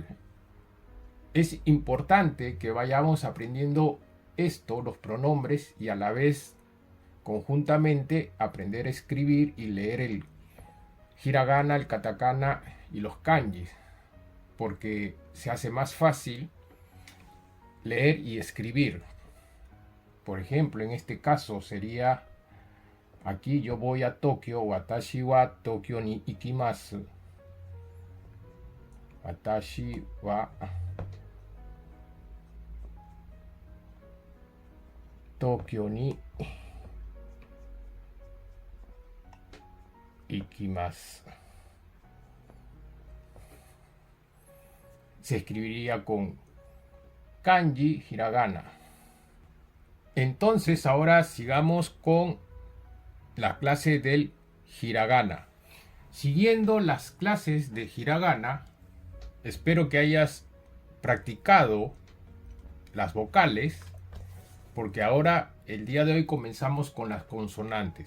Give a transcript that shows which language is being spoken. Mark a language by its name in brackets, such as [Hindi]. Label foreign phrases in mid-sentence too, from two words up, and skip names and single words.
[Spanish] Es importante que vayamos aprendiendo esto, los pronombres, y a la vez conjuntamente aprender a escribir y leer el hiragana, el katakana y los kanjis, porque se hace más fácil leer y escribir. Por ejemplo, en este caso sería, aquí yo voy a Tokio, [Japanese] 私は東京に行きます. 私は東京に行きます. [Spanish] Se escribiría con kanji, hiragana. Entonces ahora sigamos con la clase del hiragana. Siguiendo las clases de hiragana, espero que hayas practicado las vocales, porque ahora el día de hoy comenzamos con las consonantes.